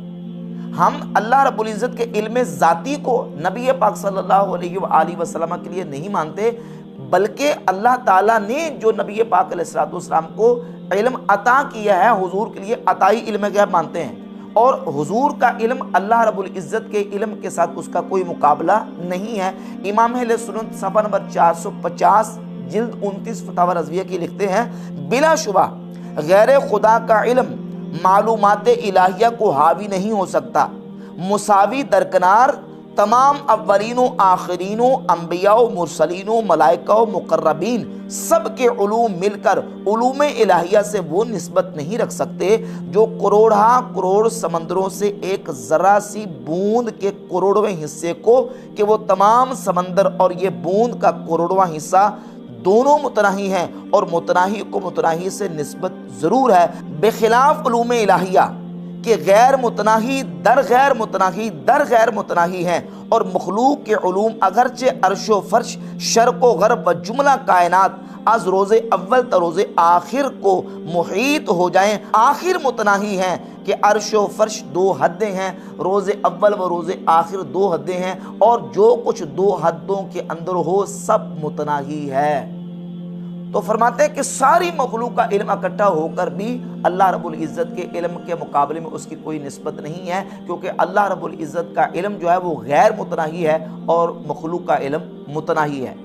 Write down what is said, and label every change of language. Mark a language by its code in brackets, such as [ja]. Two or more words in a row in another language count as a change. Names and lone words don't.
[ur] ہم اللہ رب العزت کے علم ذاتی کو نبی پاک [ar] صلی اللہ علیہ وآلہ وسلم [ur] کے لیے نہیں مانتے، بلکہ اللہ تعالیٰ نے جو نبی پاک [ar] علیہ السلام [ur] کو علم عطا کیا ہے، حضور کے لیے عطائی علم غیب مانتے ہیں، اور حضور کا علم اللہ رب العزت کے علم کے ساتھ اس کا کوئی مقابلہ نہیں ہے۔ امام اہل سنت صفحہ نمبر 450 جلد 29 فتاوی رضویہ کی لکھتے ہیں بلا شبہ غیر خدا کا علم معلومات الہیہ کو حاوی نہیں ہو سکتا، مساوی درکنار تمام اولین و آخرین و انبیاء و مرسلین و ملائکہ و مقربین سب کے علوم مل کر علوم الہیہ سے وہ نسبت نہیں رکھ سکتے جو کروڑ سمندروں سے ایک ذرا سی بوند کے کروڑویں حصے کو، کہ وہ تمام سمندر اور یہ بوند کا کروڑواں حصہ دونوں متناہی ہیں، اور متناہی کو متناہی سے نسبت ضرور ہے، بخلاف علوم الہیہ کہ غیر متناہی در غیر متناہی ہیں، اور مخلوق کے علوم اگرچہ عرش و فرش، شرق و غرب و جملہ کائنات [fa] از روز اول تا روز آخر [ur] کو محیط ہو جائیں، آخر متناہی ہیں کہ عرش و فرش 2 حدیں ہیں، روز اول و روز آخر 2 حدیں ہیں، اور جو کچھ 2 حدوں کے اندر ہو سب متناہی ہے۔ تو فرماتے ہیں کہ ساری مخلوق کا علم اکٹھا ہو کر بھی اللہ رب العزت کے علم کے مقابلے میں اس کی کوئی نسبت نہیں ہے، کیونکہ اللہ رب العزت کا علم جو ہے وہ غیر متناہی ہے اور مخلوق کا علم متناہی ہے۔